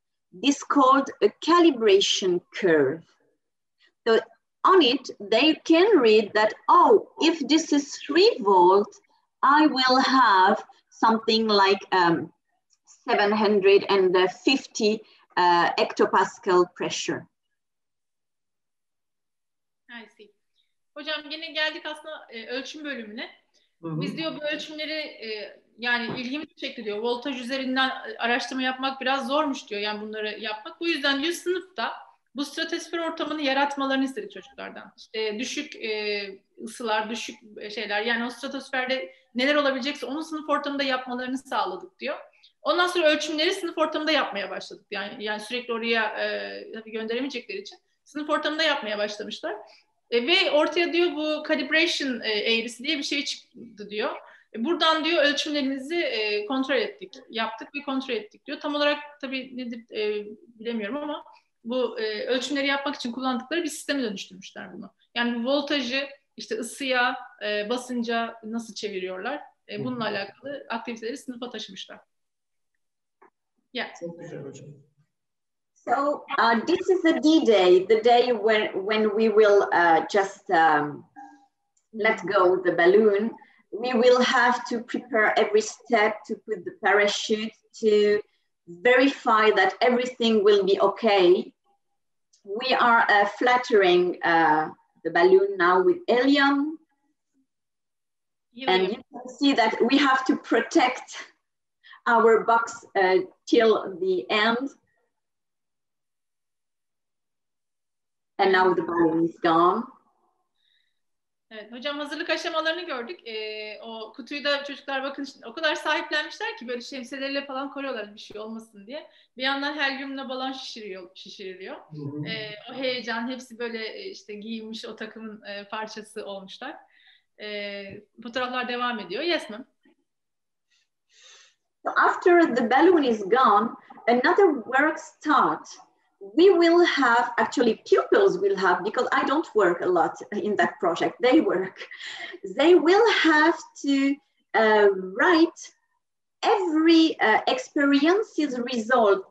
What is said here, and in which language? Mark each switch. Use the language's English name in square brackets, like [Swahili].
[English] This called a calibration curve. So on it, they can read that, oh, if this is 3 volt, I will have something like 750 hectopascal pressure. I see. [Turkish] Hocam yine geldik aslında ölçüm bölümüne. Biz diyor bu ölçümleri yani ilgimi çekti diyor. Voltaj üzerinden araştırma yapmak biraz zormuş diyor. Yani bunları yapmak. Bu yüzden diyor sınıfta bu stratosfer ortamını yaratmalarını istedik çocuklardan. İşte düşük ısılar, düşük şeyler. Yani o stratosferde neler olabilecekse onu sınıf ortamında yapmalarını sağladık diyor. Ondan sonra ölçümleri sınıf ortamında yapmaya başladık. Yani sürekli oraya tabii gönderemeyecekleri için sınıf ortamında yapmaya başlamışlar. Ve ortaya diyor bu calibration eğrisi diye bir şey çıktı diyor. Buradan diyor ölçümlerimizi kontrol ettik, yaptık ve kontrol ettik diyor. Tam olarak tabii nedir bilemiyorum ama bu ölçümleri yapmak için kullandıkları bir sisteme dönüştürmüşler bunu. Yani bu voltajı işte ısıya, basınca nasıl çeviriyorlar? Bununla alakalı aktiviteleri sınıfa taşımışlar. Çok güzel hocam. [English] So this is the D-Day, the day when we will just let go the balloon. We will have to prepare every step to put the parachute, to verify that everything will be okay. We are flattering the balloon now with helium. And you can see that we have to protect our box till the end. And now the balloon is gone. [Turkish] Evet, hocam hazırlık aşamalarını gördük. O kutuyu da çocuklar bakın o kadar sahiplenmişler ki böyle şemsiyeleriyle falan koruyorlar bir şey olmasın diye. Bir yandan helyumla balon şişiriliyor. O heyecan, hepsi böyle işte giyinmiş o takımın parçası olmuşlar. Fotoğraflar devam ediyor. [English] Yes ma'am. After the balloon is gone, another work starts. We will have, actually pupils will have, because I don't work a lot in that project, they work. They will have to write every experience's result.